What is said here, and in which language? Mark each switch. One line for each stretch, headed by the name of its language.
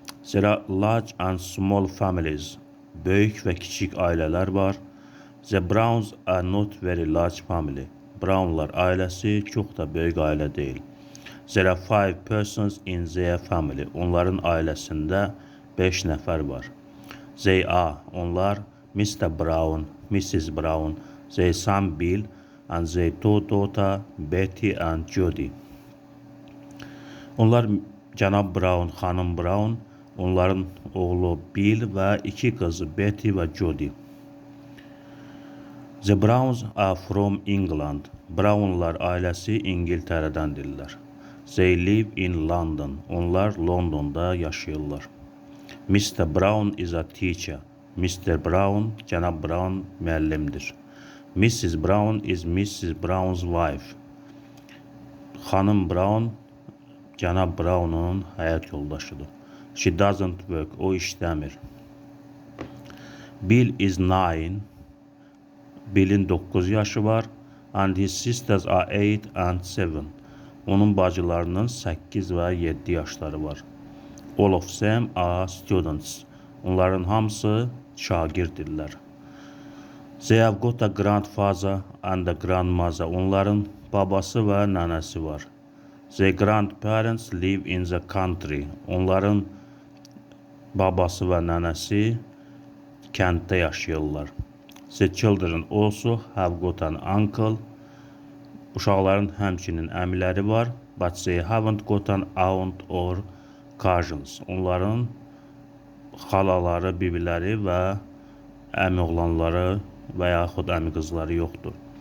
English: There are large and small families.
Azerbaijani: Böyük və kiçik ailələr var.
English: The Browns are not very large family.
Azerbaijani: Brownlar ailəsi çox da böyük ailə deyil.
English: There are 5 persons in their family.
Azerbaijani: Onların ailəsində 5 nəfər var.
English: They are, onlar, Mr. Brown, Mrs. Brown, their son Bill, and their two daughters, Betty and Judy.
Azerbaijani: Onlar cənab Brown, xanım Brown, onların oğlu Bill və 2 qızı Betty və Judy.
English: The Browns are from England.
Azerbaijani: Brownlar ailəsi İngiltərədəndirlər.
English: They live in London.
Azerbaijani: Onlar Londonda yaşayırlar.
English: Mr. Brown is a teacher. Mr.
Azerbaijani: Brown, cənab Brown müəllimdir. Mrs.
English: Brown is Mrs. Brown's wife.
Azerbaijani: Xanım Brown, cənab Brown'un həyat yoldaşıdır.
English: She doesn't work.
Azerbaijani: O işləmir.
English: Bill is 9.
Azerbaijani: Bill'in 9 yaşı var.
English: And his sisters are 8 and 7.
Azerbaijani: Onun bacılarının 8 və 7 yaşları var.
English: All of them are students.
Azerbaijani: Onların hamısı şagirdirlər.
English: They have got a grandfather and a grandmother.
Azerbaijani: Onların babası və nənəsi var.
English: Their grandparents live in the country.
Azerbaijani: Onların babası və nənəsi kənddə yaşayırlar.
English: The children also have got an uncle.
Azerbaijani: Uşaqların həmçinin əmiləri var.
English: But they haven't got an aunt or cousins.
Azerbaijani: Onların xalaları, bibiləri və əmi oğlanları və yaxud əmi qızları yoxdur.